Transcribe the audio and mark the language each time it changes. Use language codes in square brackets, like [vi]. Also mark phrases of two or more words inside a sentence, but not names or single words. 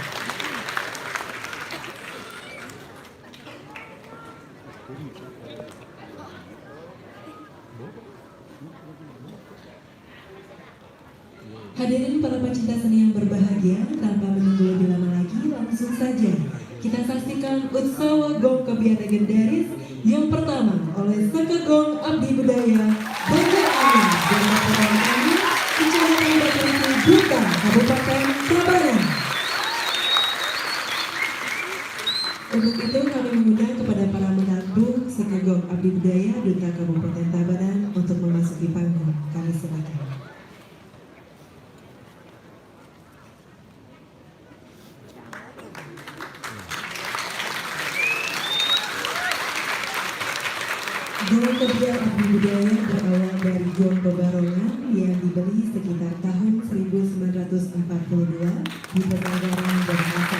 [id] Hadirin para pecinta seni yang berbahagia, tanpa menunggu lebih lama lagi, langsung saja kita saksikan Utsawa Gong Kebiar legendaris yang pertama oleh Seke Gong Abdi Budaya Banjar Anyar Desa Karangan Kecamatan Batu Dita Kabupaten Tabanan. Untuk itu kami mengundang kepada para menantu Seke Gong Abdi Budaya Duta Kabupaten Tabanan untuk memasuki panggung. Kami silakan. Gong Kebiar Abdi Budaya berawal dari Gong Bebarongan yang dibeli sekitar tahun 1942 di Penanggaran Denpasar.